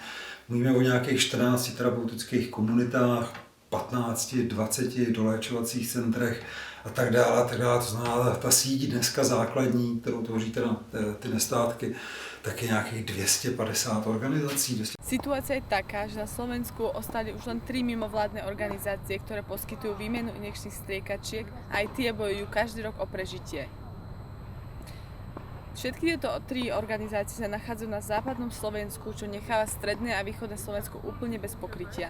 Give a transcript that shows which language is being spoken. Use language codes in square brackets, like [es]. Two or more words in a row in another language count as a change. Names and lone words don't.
[cs] Mluvíme o nějakých 14 terapeutických komunitách, 15, 20 doléčovacích centrech a tak dále, a tak dále. To znamená, ta síť dneska základní, kterou tvoří teda ty nestátky, tak je nějakých 250 organizací. [sk] Situácia je taká, že na Slovensku ostali už len 3 mimovládne organizácie, ktoré poskytujú výmenu injekčných striekačiek a aj tie bojujú každý rok o prežitie. Všetky tieto 3 organizácie sa nachádzajú na západnom Slovensku, čo necháva stredné a východné Slovensko úplne bez pokrytia.